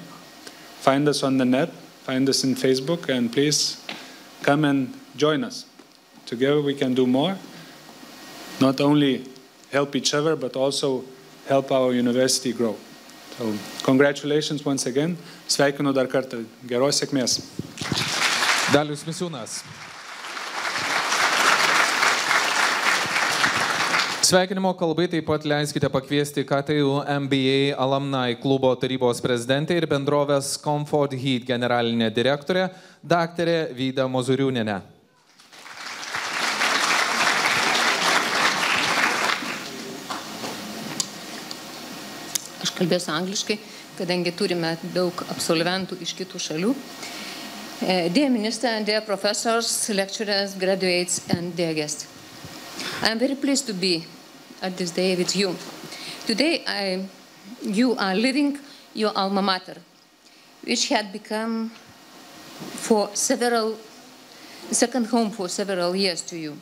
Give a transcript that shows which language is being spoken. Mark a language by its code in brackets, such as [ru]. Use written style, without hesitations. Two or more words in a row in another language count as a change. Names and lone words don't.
[en] Find us on the net, find us in Facebook, and please come and join us. Together we can do more, not only help each other, but also help our university grow. So, congratulations once again. [lt] Sveikinu dar kartą. Geros sėkmės. Dalius Misiūnas. Sveikinimo kalbai taip pat leiskite pakviesti KTU MBA Alumni klubo tarybos prezidentę ir bendrovės Comfort Heat generalinė direktorė, daktarė Vida Mozuriūnienė. Aš kalbėsiu angliškai, kadangi turime daug absolventų iš kitų šalių. [en] Dear Minister, dear professors, lecturers, graduates, and dear guests, I am very pleased to be at this day with you. Today, you are living your alma mater, which had become for second home for several years to you.